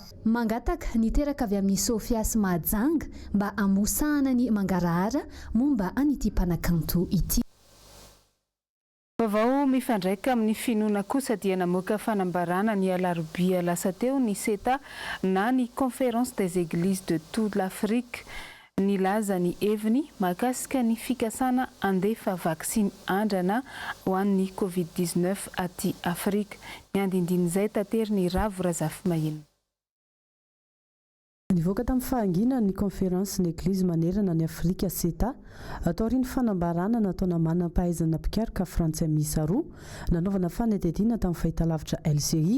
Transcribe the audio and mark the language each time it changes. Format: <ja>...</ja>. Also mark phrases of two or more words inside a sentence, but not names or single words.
<mg>Mangataka niteraka avy amin'ny Sofia sy Mahajanga mba amosahana ny mangarahara momba an'ity mpanakanto ity. Vaovao mifandraika amin'ny finoana kosa dia namoaka fanambarana ny alarobia lasa teo ny SETA na ny conférence des églises de toute l'Afrique. Nilaza ny heviny mahakasika ny fikasana andefa vaksiny andrana ho an'ny covid-19 aty Afrika. Ny andindin'izay tateriny Ravo Razafy-Mahina. Nivoaka tamin'ny fahangina ny conférence ny église manerana ny Afrika SETA ataoriny fanambarana nataona manam-pahaizana pikaroka frantsay miisa 2 nanaovana fanadihadiana tamin'ny fahitalavitra LCI.</mg>